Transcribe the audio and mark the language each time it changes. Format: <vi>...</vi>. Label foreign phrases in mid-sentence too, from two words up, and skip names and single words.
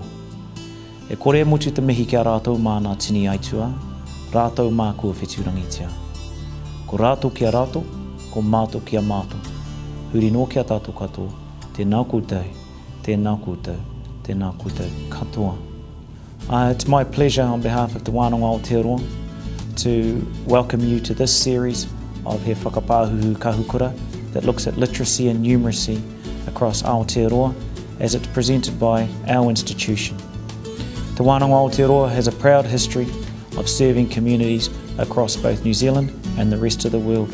<mi>E kore mutu te mihi kia rātou mā nā tini aitua, rātou mā kua wheturangitia. Ko rātou kia rātou, ko mātou kia mātou. Huri nō kia tātou katoa, tēnā koutou, tēnā koutou, tēnā koutou katoa.</mi> <en>It's my pleasure on behalf of Te Wānanga Aotearoa to welcome you to this series of He Whakapahuhu Kahukura that looks at literacy and numeracy across Aotearoa as it's presented by our institution. Te Wānanga Aotearoa has a proud history of serving communities across both New Zealand and the rest of the world.</en>